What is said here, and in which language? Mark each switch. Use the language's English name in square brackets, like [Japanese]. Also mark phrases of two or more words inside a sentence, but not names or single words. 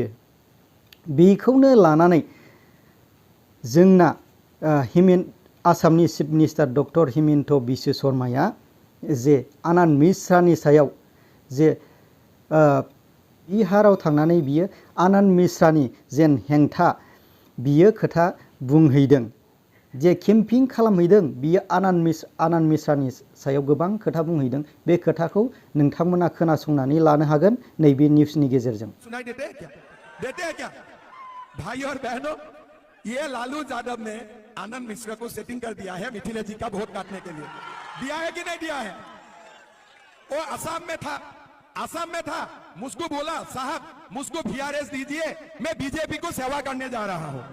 [Bodo] बेखौनो लानानै जोंना आसामनि [English] chief minister [Bodo] डक्टर हिमन्त बिश्व शर्माया जे आनन्द मिश्रानि सायाव जे बिहाराव थांनानै बियो आनन्द मिश्रानि जेन हेंथा बियो खोथा बुंहैदों, जे केम्पिं खालामहैदों बियो आनन्द मिश्रानि सायाव गोबां खोथा बुंहैदों। बे खोथाखौ नोंथांमोना खोनासंनानै लानो हागोन नैबे निउसनि गेजेरजों। [Hindi] सुनाई देते हैं क्या भाई और बहनों, ये लालू यादव ने आनंद मिश्रा को सेटिंग कर दिया है मिथिलेश जी का वोट काटने के लिए। दिया है कि नहीं दिया है? वो आसाम में था मुझको बोला साहब मुझको VRS दीजिए, मैं बीजेपी को सेवा करने जा रहा हूं।